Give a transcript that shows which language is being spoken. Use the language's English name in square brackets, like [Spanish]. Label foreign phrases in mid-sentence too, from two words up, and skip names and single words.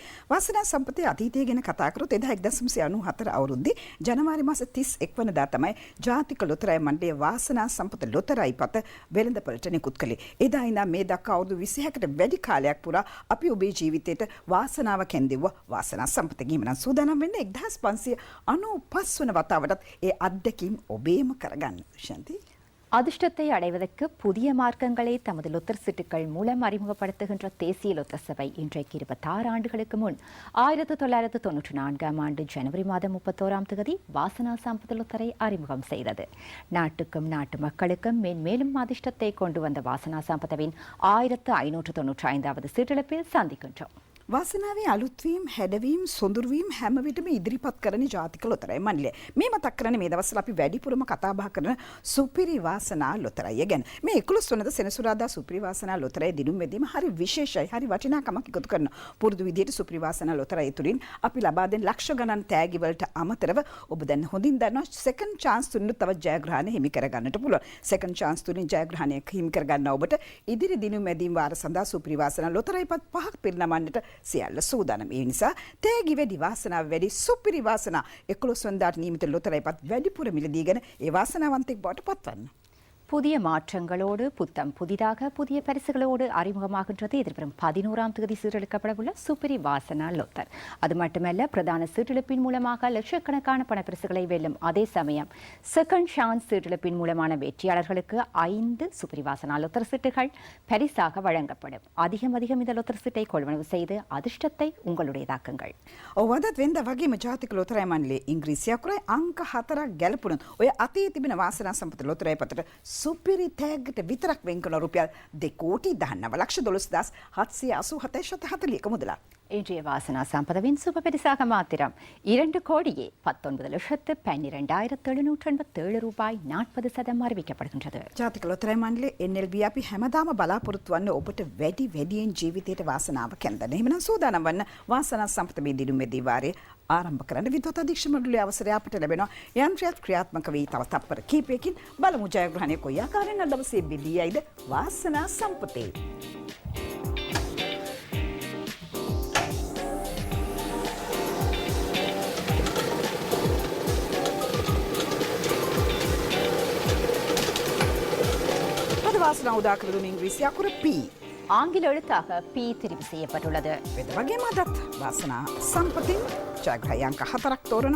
[Sinhala] වාසනා සම්පතේ අතීතය ගැන කතා කරොත් 1994 අවුරුද්දේ ජනවාරි මාස 31 වෙනිදා තමයි ජාතික ලොතරැයි මණ්ඩලය වාසනා සම්පත ලොතරැයි පත වෙළඳපළට නිකුත් කළේ. එදා ඉඳන් මේ දක්වා අවුරුදු 26කට වැඩි කාලයක් පුරා අපි ඔබේ ජීවිතයට වාසනාව කැඳෙව්වා වාසනා සම්පත ගිහින් සූදානම් වෙන්නේ 1595 වන වතාවටත් ඒ අත්දැකීම් ඔබේම කරගන්න. ශාන්ති [Tamil] அதிர்ஷ்டத்தை அடைவதற்கு புதிய மார்க்கங்களை தமது லொத்தர் சீட்டுகள் மூலம் அறிமுகப்படுத்துகின்ற தேசிய லொத்தர் சபை இன்றைக்கு 26 ஆண்டுகளுக்கு முன் 1994 ஆண்டு ஜனவரி மாதம் 31ஆம் தேதி வாசனா சம்பத் லொத்தரை அறிமுகம் செய்தது. நாட்டுக்கும் நாட்டு மக்களுக்கும் மேன்மேலும் அதிர்ஷ்டத்தை கொண்டு வந்த வாசனா சம்பத்தவின் 1595வது சீட்டிழப்பில் சந்திக்கின்றோம். [Sinhala] වාසනාවේ අලුත්වීම් හැඩවීම් සොඳුරුවීම් හැම විටම ඉදිරිපත් කරන ජාතික ලොතරැයි මණ්ඩලය. මේ මතක් කරන්නේ මේ දවස්වල අපි වැඩිපුරම කතා බහ කරන සුපිරි වාසනා ලොතරැයි ගැන. මේ 11 වෙනිදා සෙනසුරාදා සුපිරි වාසනා ලොතරැයි දිනුම් වැදීම හරි විශේෂයි. හරි වටිනාකමක් එකතු කරන පුරුදු විදියට සුපිරි වාසනා ලොතරැයි තුලින් අපි ලබා දෙන ලක්ෂ ගණන් තෑගි වලට අමතරව ඔබ දැන් හොඳින් දන්නවා [English] second chance [Sinhala] තුලින් තව ජයග්‍රහණ හිමි කරගන්නට පුළුවන්. [English] second chance [Sinhala] තුලින් ජයග්‍රහණයක් හිමි කරගන්න ඔබට ඉදිරි දිනුම් වැදීම් වාර සඳහා සුපිරි වාසනා ලොතරැයිපත් 5ක් පිරිනමන්නට සියල්ල සූදානම්. ඒ නිසා තෑගි වැඩි වාසනාව වැඩි සුපිරි වාසනා 11 වෙනිදාට නියමිත ලොතරැයිපත් වැඩිපුර මිලදීගෙන ඒ වාසනාවන්තෙක් බවට පත්වන්න. [Tamil] புதிய மாற்றங்களோடு புத்தம் புதிதாக புதிய பரிசுகளோடு அறிமுகமாகின்றது எதிர்வரும் 11ஆம் தேதி சீரழிக்கப்படவுள்ள சுப்பிரி வாசனா லொத்தர். அது மட்டுமல்ல பிரதான சீட்டிழப்பின் மூலமாக லட்சக்கணக்கான பணப்பரிசுகளை வெல்லும் அதே சமயம் [English] second chance [Tamil] சீட்டிழப்பின் மூலமான வெற்றியாளர்களுக்கு 5 சுப்பிரி வாசனா லொத்தர் சீட்டுகள் பரிசாக வழங்கப்படும். அதிகம் இந்த லொத்தர் சீட்டை கொள்வனவு செய்து அதிர்ஷ்டத்தை உங்களுடையதாக்குங்கள். [Sinhala] ඔවදත් වෙනද වගේම ජාතික ලොතරැයි මණ්ඩලයේ ඉංග්‍රීසි අකුරයි අංක 4ක් ගැලපුණොත් ඔය අතේ තිබෙන වාසනා සම්පත ලොතරැයි පතට සුපිරි තෑග්ගට විතරක් වෙන් කළ රුපියල් 2,19,787,740ක මුදලක්. [Tamil] இன்றைய வாசனா சம்பதவின் சுப பரிசாக மாத்திரம் 2,19,12,787 ரூபாய் 40% அறிவிக்கப்படுகின்றது. [Sinhala] ජාතික ලොතරැයි මණ්ඩලයේ NLB අපි හැමදාම බලාපොරොත්තු වන්නේ ඔබට වැඩියෙන් ජීවිතයට වාසනාව කැඳෙන්න. එහෙමනම් සූදානම් වන්න වාසනා සම්පත මේ දිනුම් මෙදී වාරයේ ආරම්භ කරන්න විද්වත අධීක්ෂක මණ්ඩලයේ අවසරය අපට ලැබෙනවා. යන්ත්‍රයත් ක්‍රියාත්මක වී තව තත්පර කිහිපයකින් බලමු ජයග්‍රහණය කොයි ආකාරයෙන් අද දවසේ බෙදීයයිද වාසනා සම්පතේ. வாசனா உதாக்குறது இங்கிலீஷ் அக்குற பி [Tamil] ஆங்கில எழுத்தாக பி தெரிவு செய்யப்பட்டுள்ளது. [Sinhala] වෙද වගේම අදත් වාසනා සම්පතින් ජයග්‍රහය අංක 4ක් තෝරනවා.